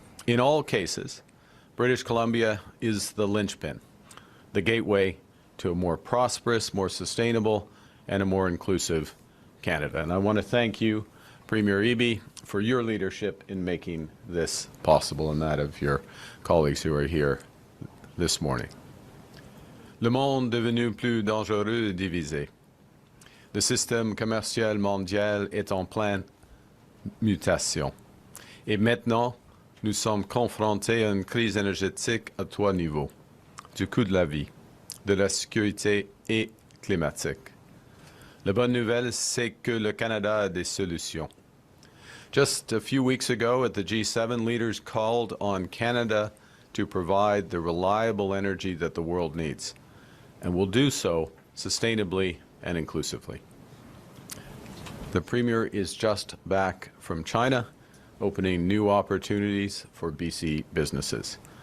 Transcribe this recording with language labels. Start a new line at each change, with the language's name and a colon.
English: In all cases, British Columbia is the linchpin, the gateway to a more prosperous, more sustainable, and a more inclusive Canada. And I want to thank you, Premier Eby, for your leadership in making this possible, and that of your colleagues who are here this morning.
French: Le monde devenu plus dangereux et divisé. Le système commercial mondial est en pleine mutation. Et maintenant, nous sommes confrontés à une crise énergétique à trois niveaux, du coût de la vie, de la sécurité et climatique. La bonne nouvelle, c'est que le Canada a des solutions.
English: Just a few weeks ago at the G7, leaders called on Canada to provide the reliable energy that the world needs, and will do so sustainably and inclusively. The Premier is just back from China, opening new opportunities for BC businesses.